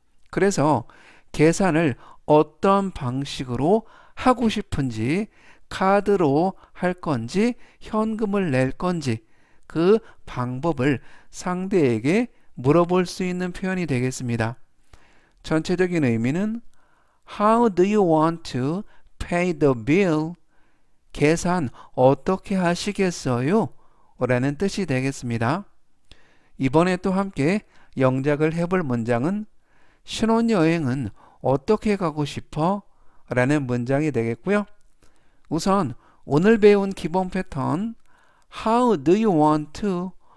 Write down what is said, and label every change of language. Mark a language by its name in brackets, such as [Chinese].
[Korean] 그래서 계산을 어떤 방식으로 하고 싶은지, 카드로 할 건지 현금을 낼 건지 그 방법을 상대에게 물어볼 수 있는 표현이 되겠습니다. 전체적인 의미는 [English] How do you want to pay the bill? [Korean] 계산 어떻게 하시겠어요? 라는 뜻이 되겠습니다. 이번에 또 함께 영작을 해볼 문장은 신혼여행은 어떻게 가고 싶어? 라는 문장이 되겠고요. 우선 오늘 배운 기본 패턴 [English] How do you want to?